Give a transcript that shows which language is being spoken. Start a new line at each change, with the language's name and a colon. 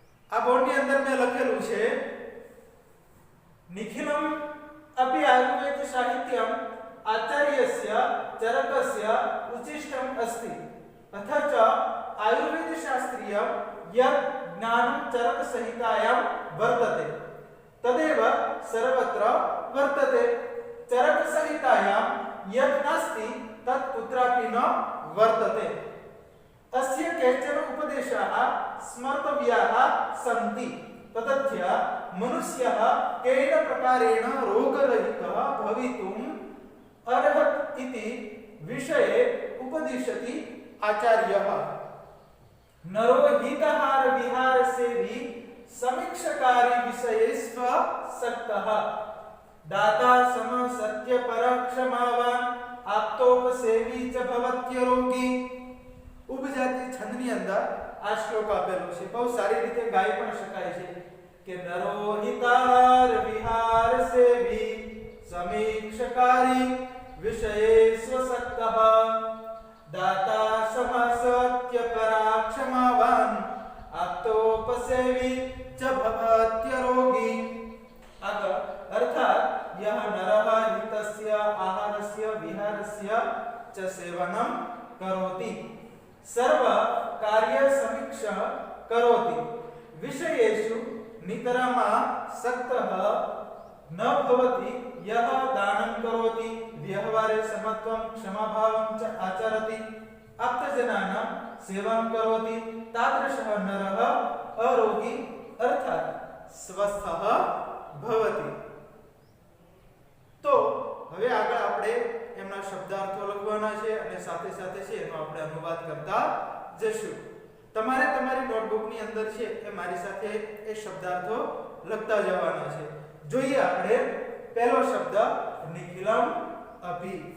Gujarati: આ બોર્ડની અંદર મેં લખેલું છે,
Sanskrit: નિખિલમ અપી આયુર્વેદ સાહિત્યમ આચાર્યસ્ય ચરકસ્ય ઉચિષ્ટમ અસ્તિ અથચ આયુર્વેદ શાસ્ત્રીય યદ જ્ઞાનમ ચરક સંહિતાયામ વર્તતે તદેવ સર્વત્ર વર્તતે। ચરક સંહિતાયામ यत् नास्ति तत् कुत्रापि न वर्तते। अस्य केचन उपदेशाः स्मर्तव्याः सन्ति। ततस्य मनुष्यः केन प्रकारेण रोगरहितः भवितुम् अर्हत् इति विषये उपदिशति आचार्यः। नरो हिताहार विहार सेवी समीक्षकारी विषयेष्व सक्तः दाता सम सत्य पर क्षमावान आप्तोपसेवी च भवत्य रोगी।
Gujarati: उपजाति छंदनी अंदर आ श्लोक आपेलो છે, બહુ સારી રીતે ગાઈ પણ શકાય છે કે
Sanskrit: નરો હિતાર વિહાર સેવી સમીક્ષકારી વિષયે સ્વસક્તઃ દાતા સમ સત્ય પરા ક્ષમાવાન આપ્તોપसेवी च भवत्य रोगी। अर्थात यह नरः हितस्य आहारस्य विहारस्य च सेवनं करोति, सर्व कार्य समीक्षा करोति, विषयेषु नितरमा सक्तः न भवति, यः दानं करोति, व्यवहारे समत्वं क्षमाभावं च आचरति, आप्तजनानां सेवां करोति, तादृशः नरः अरोगी अर्थात स्वस्थः भवति।
Gujarati: तो હવે આગળ આપણે એમના શબ્દાર્થો લખવાના છે અને સાથે સાથે છે એનો આપણે અનુવાદ કરતા જશું। તમારે તમારી નોટબુકની અંદર છે એ મારી સાથે એ શબ્દાર્થો લખતા જવાના છે। જોઈએ આપણે પહેલો શબ્દ નિખિલમ અપી।